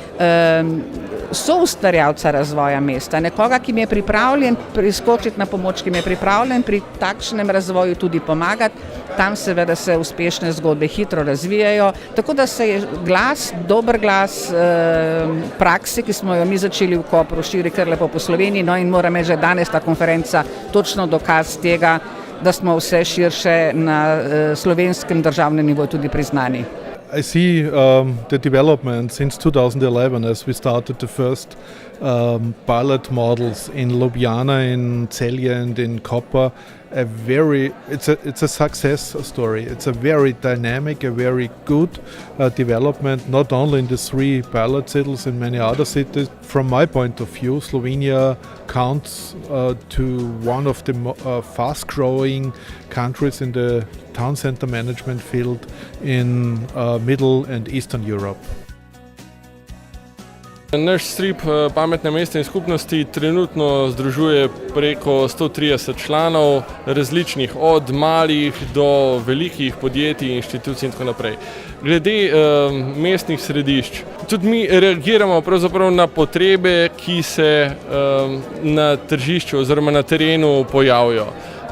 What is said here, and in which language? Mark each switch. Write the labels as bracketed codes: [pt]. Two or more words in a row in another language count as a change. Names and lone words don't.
[sl] soustvarjalca razvoja mesta, nekoga, ki je pripravljen priskočiti na pomoč, ki je pripravljen pri takšnem razvoju tudi pomagati, tam seveda se uspešne zgodbe hitro razvijajo, tako da se je dober glas prakse, ki smo jo mi začeli v Kopru, širi kar lepo po Sloveniji, no in moram reči, že danes ta konferenca točno dokaz tega, da smo vse širše na slovenskem državnem nivoju tudi priznani. [en] I see the development since 2011 as we started the first pilot models in Ljubljana, in Celje and in Koper. It's a success story. It's a very dynamic, a very good development, not only in the 3 pilot cities, in many other cities. From my point of view, Slovenia counts to one of the fast-growing countries in the town center management field in Middle and Eastern Europe. [sl] Naš strip Pametne mestne skupnosti trenutno združuje preko 130 članov različnih, od malih do velikih podjetij, inštitucij in tako naprej. Glede mestnih središč, tudi mi reagiramo pravzaprav na potrebe, ki se na tržišču oziroma na terenu pojavijo.